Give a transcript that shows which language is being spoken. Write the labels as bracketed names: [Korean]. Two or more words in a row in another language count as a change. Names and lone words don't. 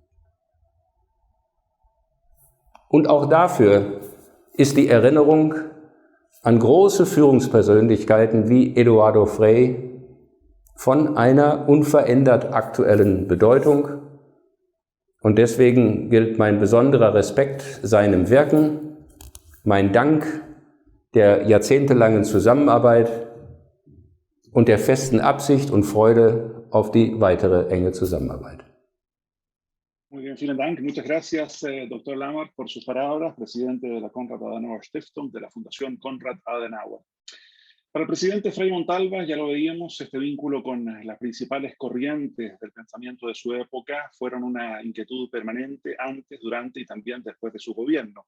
[German] Und auch dafür ist die Erinnerung an große Führungspersönlichkeiten wie Eduardo Frei von einer unverändert aktuellen Bedeutung. Und deswegen gilt mein besonderer Respekt seinem Wirken, mein Dank der jahrzehntelangen Zusammenarbeit und der festen Absicht und Freude auf die weitere enge Zusammenarbeit. [Spanish] Muy bien, [German] vielen Dank. [Spanish] Muchas gracias, Dr. Lamarck, por sus palabras, presidente de la Konrad Adenauer Stiftung, de la Fundación Konrad Adenauer. Para el presidente Frei Montalva, ya lo veíamos, este vínculo con las principales corrientes del pensamiento de su época fueron una inquietud permanente antes, durante y también después de su gobierno.